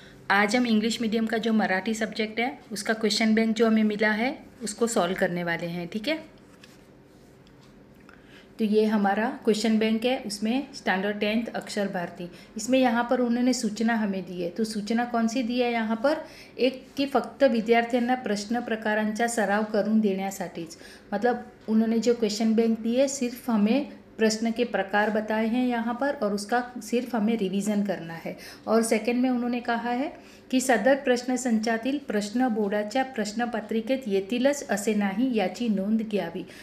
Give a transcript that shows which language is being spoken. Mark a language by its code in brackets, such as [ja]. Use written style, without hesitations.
[hi] आज हम English medium का जो मराठी सब्जेक्ट है उसका क्वेश्चन बैंक जो हमें मिला है उसको सॉल्व करने वाले हैं। ठीक है, तो ये हमारा क्वेश्चन बैंक है, उसमें स्टैंडर्ड 10th अक्षर भारती। इसमें यहाँ पर उन्होंने सूचना हमें दी है। तो सूचना कौन सी दी आहे यहाँ पर? [mr] एक की फक्त विद्यार्थ्यांना प्रश्न प्रकारांचा सराव करून देण्यासाठीच। [hi] मतलब उन्होंने जो क्वेश्चन बैंक दी है सिर्फ हमें प्रश्न के प्रकार बताए हैं यहाँ पर, और उसका सिर्फ हमें रिवीजन करना है। और सेकंड में उन्होंने कहा है की [mr] सदर प्रश्नसंचातील प्रश्न बोर्डाच्या प्रश्नपत्रिकेत येतीलच असे नाही याची नोंद घ्यावी।